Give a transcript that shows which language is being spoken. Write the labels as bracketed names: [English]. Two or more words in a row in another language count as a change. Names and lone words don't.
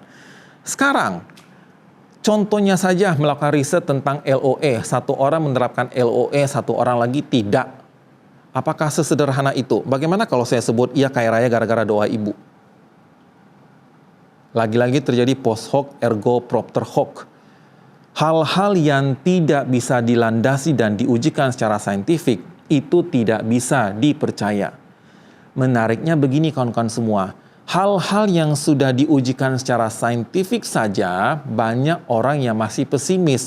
[Indonesian] Sekarang, contohnya saja melakukan riset tentang LOE. Satu orang menerapkan LOE, satu orang lagi tidak. Apakah sesederhana itu? Bagaimana kalau saya sebut ia kaya raya gara-gara doa ibu? Lagi-lagi terjadi [Latin] post hoc ergo propter hoc. [Indonesian] Hal-hal yang tidak bisa dilandasi dan diujikan secara saintifik itu tidak bisa dipercaya. Menariknya begini kawan-kawan semua. Hal-hal yang sudah diujikan secara saintifik saja, banyak orang yang masih pesimis.